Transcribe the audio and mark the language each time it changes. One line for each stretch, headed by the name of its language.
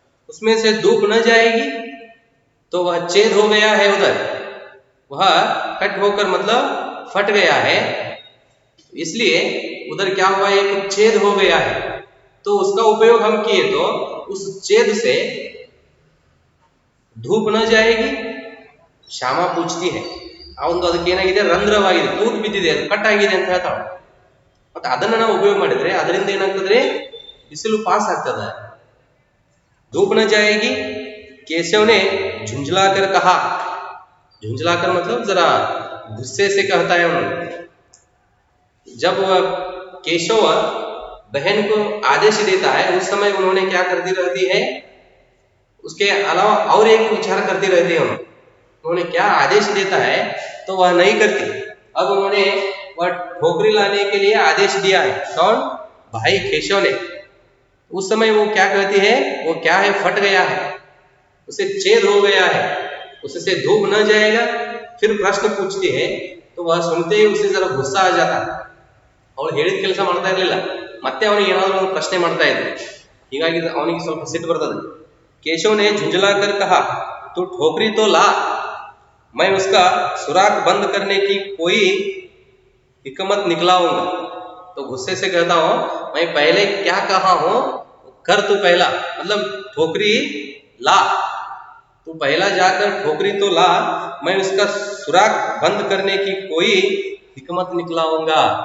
Hindi: उसमें से धूप न जाएगी तो वह छेद हो गया है, उधर वह कट होकर मतलब फट गया है, इसलिए उधर क्या हुआ, एक छेद हो गया है, तो उसका उपयोग हम किए तो उस छेद से धूप न जाएगी। श्यामा पूछती है,
Kannada: ಆ ಒಂದು ಅದಕ್ಕೆ ಏನಾಗಿದೆ, ರಂಧ್ರವಾಗಿದೆ, ತೂತು ಬಿದ್ದಿದೆ, ಅದು ಕಟ್ ಆಗಿದೆ ಅಂತ ಹೇಳ್ತಾಳೆ। ಮತ್ತೆ ಅದನ್ನ ನಾವು ಉಪಯೋಗ ಮಾಡಿದ್ರೆ ಅದರಿಂದ ಏನಾಗ್ತದೆ, ಬಿಸಿಲು ಪಾಸ್ ಆಗ್ತದೆ।
Hindi: धूप न जाएगी, केशव ने झुंझलाकर कहा, झुंझलाकर मतलब जरा गुस्से से कहता है उन्होंने। जब वह केशव बहन को आदेश देता है, उस समय उन्होंने क्या करती रहती है, उसके अलावा और एक विचार करती रहती है। उन्होंने क्या आदेश देता है तो वह नहीं करती। अब उन्होंने वह ठोकरी लाने के लिए आदेश दिया है, कौन, भाई केशव ने। उस समय वो क्या कहती है, वो क्या है, फट गया है, उसे छेद हो गया है, उससे धूप न जाएगा। फिर प्रश्न पूछती है, तो वह सुनते ही उसे जरा गुस्सा आ जाता,
Kannada: ಅವಳು ಹೇಳಿದ ಕೆಲಸ ಮಾಡ್ತಾ ಇರಲಿಲ್ಲ, ಮತ್ತೆ ಅವನಿಗೆ ಏನಾದರೂ ಒಂದು ಪ್ರಶ್ನೆ ಮಾಡ್ತಾ ಇದ್ದ, ಹೀಗಾಗಿ ಅವನಿಗೆ ಸ್ವಲ್ಪ ಸಿಟ್ಟು ಬರ್ತದೆ।
Hindi: केशव ने झुंझलाकर कहा, तू ठोकरी तो ला, मैं उसका सुराख बंद करने की कोई हिकमत निकलाऊंगा। तो गुस्से से कहता हूं, मैं पहले क्या कहा हूं, कर तू पहला, मतलब ठोकरी ला, तू पहला जाकर ठोकरी तो ला, मैं उसका सुराख बंद करने की कोई हिकमत निकलाऊंगा।